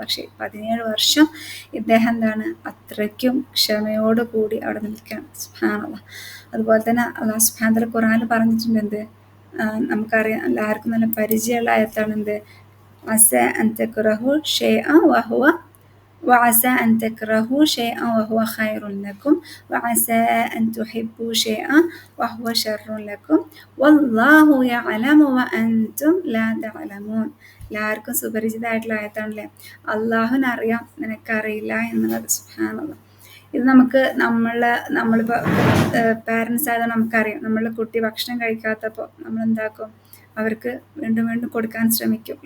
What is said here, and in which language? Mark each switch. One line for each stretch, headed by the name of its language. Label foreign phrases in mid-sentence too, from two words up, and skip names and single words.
Malayalam: പക്ഷേ 17 വർഷം ഇദ്ദേഹം എന്താണ് അത്രയ്ക്കും ക്ഷമയോട് കൂടി അവിടെ നിൽക്കണം. സുബ്ഹാനല്ലാഹ്. അതുപോലെ തന്നെ
Arabic: الله سبحانه وتعالى
Malayalam: ഖുർആനിൽ പറഞ്ഞിട്ടുണ്ട് എന്ത്, നമുക്കറിയാം എല്ലാവർക്കും നല്ല പരിചയമുള്ള ആയത്താണ് എന്ത്,
Arabic: عسى أن تكرهوا شيئا وهو وعسى أن تكرهوا شيئا وهو خير لكم وعسى أن تحبوا شيئا وهو شر لكم والله يعلم وأنتم لا تعلمون.
Malayalam: എല്ലാവർക്കും സുപരിചിതമായിട്ടുള്ള ആയത്താണല്ലേ, അള്ളാഹുവിനറിയാം നിനക്കറിയില്ല എന്നുള്ളത്. സുബ്ഹാനല്ലാഹ്. ഇത് നമുക്ക് നമ്മളിപ്പോൾ പാരൻസ് ആയതുകൊണ്ട് നമുക്കറിയാം, നമ്മളുടെ കുട്ടി ഭക്ഷണം കഴിക്കാത്തപ്പോൾ നമ്മളെന്താക്കും, അവർക്ക് വീണ്ടും വീണ്ടും കൊടുക്കാൻ ശ്രമിക്കും അല്ലേ.